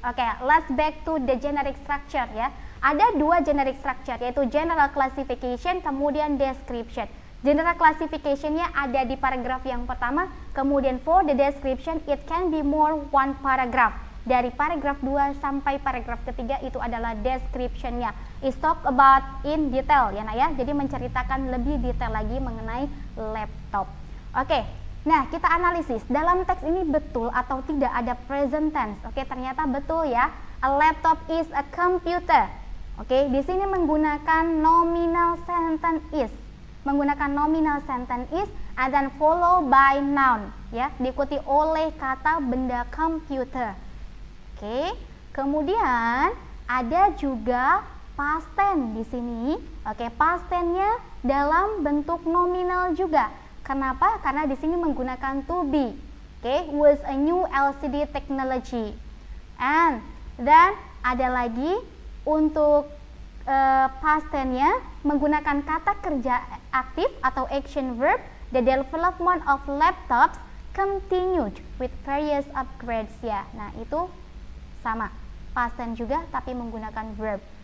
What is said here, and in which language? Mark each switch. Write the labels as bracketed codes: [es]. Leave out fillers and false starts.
[id] Oke, [en] let's back to the generic structure [id] ya. Ada dua generic structure, yaitu general classification kemudian description. [en] General classification-nya [id] ada di paragraf yang pertama, kemudian [en] for the description it can be more one paragraph. [id] Dari paragraf 2 sampai paragraf ketiga itu adalah description-nya. [en] Is talk about in detail [id] ya nak ya. Jadi menceritakan lebih detail lagi mengenai laptop. Oke. Nah, kita analisis dalam teks ini betul atau tidak ada present tense. [en] Oke, [id] ternyata betul ya. [en] A laptop is a computer. [id] Oke, di sini menggunakan nominal sentence is. [en] Menggunakan nominal sentence is and then follow by noun ya, [id] diikuti oleh kata benda [en] computer. [id] Oke, kemudian ada juga past tense di sini. Oke, past tense-nya dalam bentuk nominal juga. Kenapa? Karena di sini menggunakan to be. [en] Oke, was a new LCD technology. And then [id] ada lagi untuk past tense-nya menggunakan kata kerja aktif atau action verb. [en] The development of laptops continued with various upgrades ya. [id] Nah, itu sama, past tense juga tapi menggunakan verb.